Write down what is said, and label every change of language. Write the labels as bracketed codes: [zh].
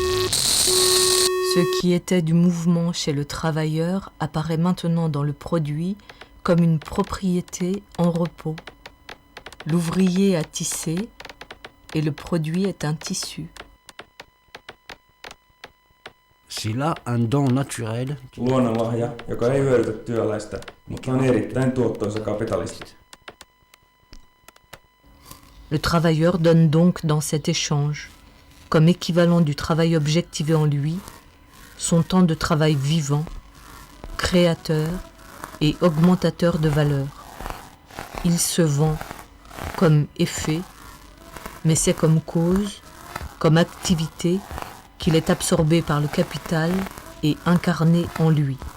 [fr] Ce qui était du mouvement chez le travailleur apparaît maintenant dans le produit comme une propriété en repos. L'ouvrier a tissé et le produit est un tissu. S'il a un don naturel, [fi] luonnonlahja, joka ei hyödytä työläistä, mutta on erittäin tuottoisa kapitalisti. [fr] Le travailleur donne donc dans cet échange, comme équivalent du travail objectivé en lui, son temps de travail vivant, créateur et augmentateur de valeur. Il se vend comme effet, mais c'est comme cause, comme activité, qu'il est absorbé par le capital et incarné en lui.